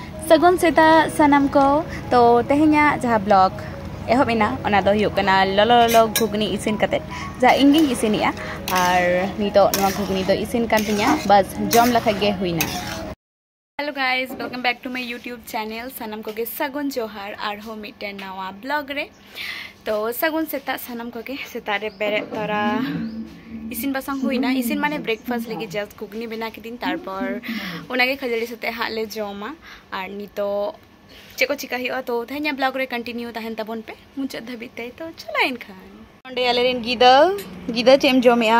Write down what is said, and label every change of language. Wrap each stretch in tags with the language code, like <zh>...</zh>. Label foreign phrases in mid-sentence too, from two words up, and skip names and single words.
<sat>सगुन सेता सनम को तो तेहेnya जहाँ ब्लॉग एहबना ललो ललो घुगनी इसिन कते जहाँ इंगी इसिनिया और नितो घुगनी तो इसिन कान तिया बस जम लखा गे हुईना।</sat> <en>Hello guys, Welcome back to my YouTube channel</en> <sat>सनम को के सगुन जोहार और हो मिटे नवा ब्लॉग रे। तो सगुन सेता सनम को के सेता रे बेरे तोरा इसिन बासंग हुईना। इसिन माने ब्रेकफास्ट लगी जस्ट घुगनी बना के दिन तारपर उनागे खजड़ी सते हाले जमा और नितो चेको चिका हियो तो तेहेnya ब्लॉग रे कंटिन्यू तहन तबन पे मुझे धबिते तो चला इन खान ओंडे आलेरिन गिदा चेम जमिया</sat>